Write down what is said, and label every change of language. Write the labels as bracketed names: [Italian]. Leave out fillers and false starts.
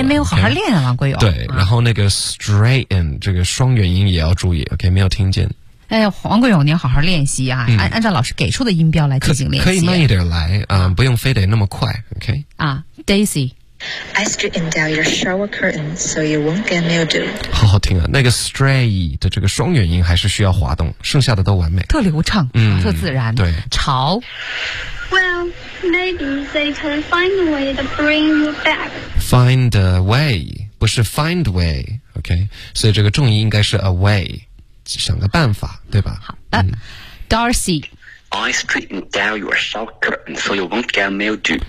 [Chinese] 哎，没有好好练啊，王国勇。对、嗯，然后那个 straighten 这个双元音也要注意。OK， 没有听见。哎，王国勇，你要好好练习啊！嗯、按照老师给出的音标来进行练习。可以慢一点来啊、不用非得那么快。 [English] OK。 [Chinese] 啊 ，Daisy。 [English] I straightened out your shower curtain so you won't get mildew. [Chinese] 好好听啊，那个 stray 的这个双元音还是需要滑动，剩下的都完美，特流畅，嗯，特自然。对，潮。 [English] Well, maybe they can find a way to bring you back. Find a way [Chinese] 不是 [English] find way, OK? [Chinese] 所以这个重音应该是 a way, 想个办法，对吧？好的、嗯、，Darcy。 [English] I straightened out your shower curtain so you won't get mildew.